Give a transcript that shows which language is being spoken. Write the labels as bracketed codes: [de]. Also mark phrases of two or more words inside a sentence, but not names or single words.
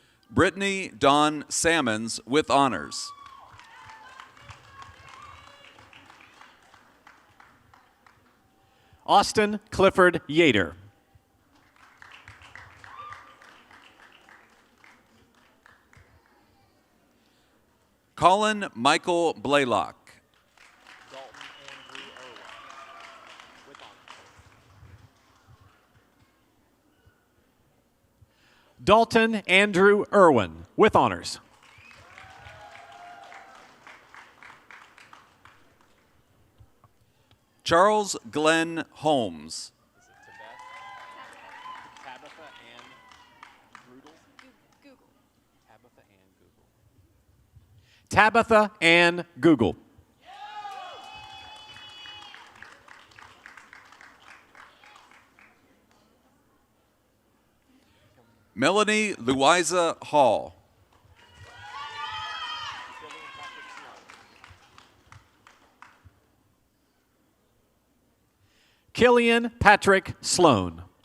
[en] Brittany Dawn Salmons with honors. Austin Clifford Yater. Colin Michael Blaylock. Dalton Andrew Irwin with honors. Charles Glenn Holmes. Tabitha Ann Google. Melanie Louisa Hall. Killian Patrick Sloan.